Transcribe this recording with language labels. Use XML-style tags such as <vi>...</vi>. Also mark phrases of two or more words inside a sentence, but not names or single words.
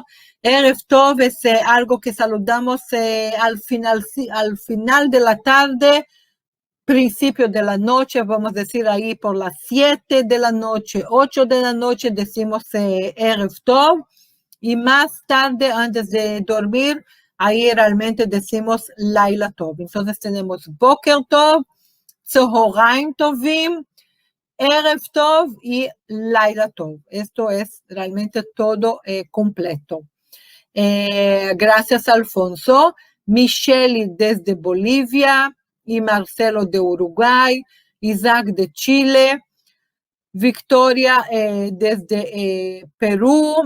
<he>ערב טוב</he> <es>es algo que saludamos al final de la tarde, principio de la noche, vamos a decir ahí por las 7 de la noche, 8 de la noche, decimos</es> <he>ערב טוב,</he> <es>y más tarde, antes de dormir, ahí realmente decimos</es> <he>לילה טוב.</he> <es>Entonces tenemos</es> <he>בוקר טוב, צהריים טובים, ערב טוב</he> <es>y</es> <he>לילה טוב.</he> <es>Esto es realmente todo completo. Gracias, Alfonso. Michelle desde Bolivia y Marcelo de Uruguay, Isaac de Chile, Victoria desde Perú.</es>